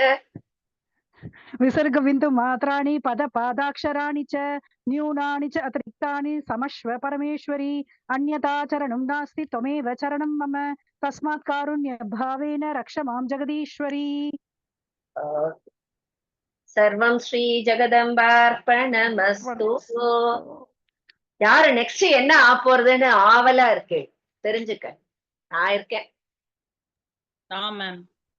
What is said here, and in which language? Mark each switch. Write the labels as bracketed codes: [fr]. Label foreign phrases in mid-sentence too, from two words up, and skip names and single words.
[sa] विसर्गबिन्दुमात्राणि पदपादाक्षराणि च न्यूनानि च अतिरिक्तानि समश्व परमेश्वरी अन्यथा चरणं नास्ति त्वमेव चरणं मम तस्मात् कारुण्यभावेन रक्ष मां जगदीश्वरी सर्वं श्री जगदम्बार्पणमस्तु [ta] யாரு நெக்ஸ்ட் என்ன ஆப்போறதுன்னு ஆவலா இருக்கு தெரிஞ்சுக்க நான் இருக்கேன் மேம்